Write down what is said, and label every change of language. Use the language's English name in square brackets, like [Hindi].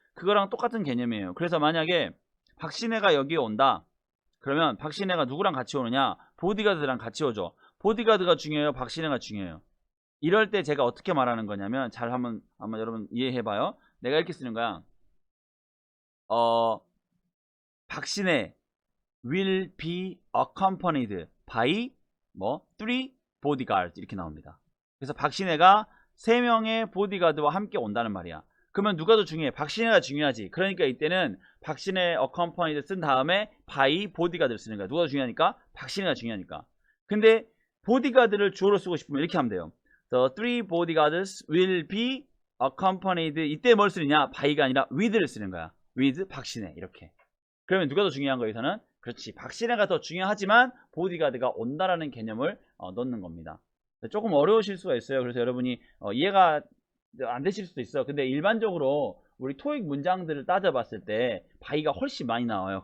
[Korean] 그거랑 똑같은 개념이에요. 그래서 만약에 박신혜가 여기에 온다. 그러면 박신혜가 누구랑 같이 오느냐? 보디가드랑 같이 오죠. 보디가드가 중요해요? 박신혜가 중요해요? 이럴 때 제가 어떻게 말하는 거냐면 잘 한번 여러분 이해해봐요. 내가 이렇게 쓰는 거야. [English] 박신혜 will be accompanied by 3 bodyguards [Korean] 이렇게 나옵니다. 그래서 박신혜가 3명의 보디가드와 함께 온다는 말이야. 그러면 누가 더 중요해? 박신혜가 중요하지. 그러니까 이때는 박신혜 accompanied 쓴 다음에 [English] by bodyguard [Korean] 를 쓰는 거야. 누가 더 중요하니까? 박신혜가 중요하니까. 근데 보디가드를 주어로 쓰고 싶으면 이렇게 하면 돼요. [English] The three bodyguards will be accompanied. [Korean] 이때 뭘 쓰느냐? by가 아니라 with를 쓰는 거야. [English] with 박신혜 [Korean] 이렇게. 그러면 누가 더 중요한 거야 여기서는? 그렇지. 박신혜가 더 중요하지만 보디가드가 온다라는 개념을 넣는 겁니다. 조금 어려우실 수가 있어요. 그래서 여러분이 이해가 안 되실 수도 있어. 근데 일반적으로 우리 토익 문장들을 따져봤을 때 by가 훨씬 많이 나와요.